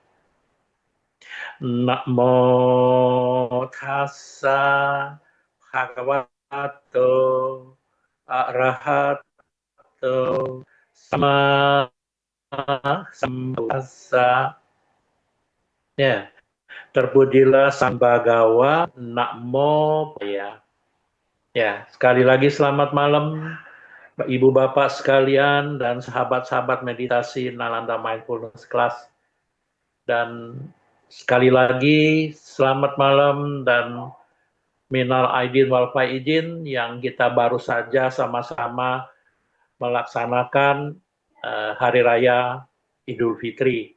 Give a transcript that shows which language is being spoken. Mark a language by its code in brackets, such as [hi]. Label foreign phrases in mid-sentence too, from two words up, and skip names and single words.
[pi] Namo tassa bhagavato arahato sama sambuddhassa. [id] Ya, terpujilah Sang Bhagawa, [pi] Namo Buddhaya. [id] Ya, sekali lagi selamat malam Ibu Bapak sekalian dan sahabat-sahabat meditasi Nalanda Mindfulness Class. Dan sekali lagi selamat malam dan [ar] من العائدين والفائزين [id] yang kita baru saja sama-sama melaksanakan Hari Raya Idul Fitri.